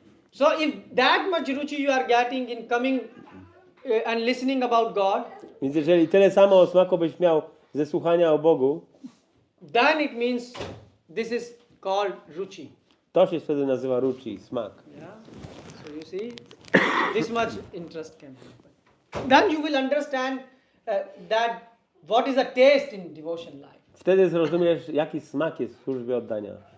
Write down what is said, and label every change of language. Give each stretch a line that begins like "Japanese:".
English: So if that much ruchi you are getting in coming and listening about God,
Polish: Więc jeżeli tyle samo smaku byś miał ze słuchania o Bogu,
English: then it means this is called ruchi.
Polish: to się wtedy nazywa ruchi, smak.
English: Yeah. So you see, this much interest can happen. Then you will understand that what is a taste in devotion life.
Polish: Wtedy zrozumiesz, jaki smak jest w służbie oddania.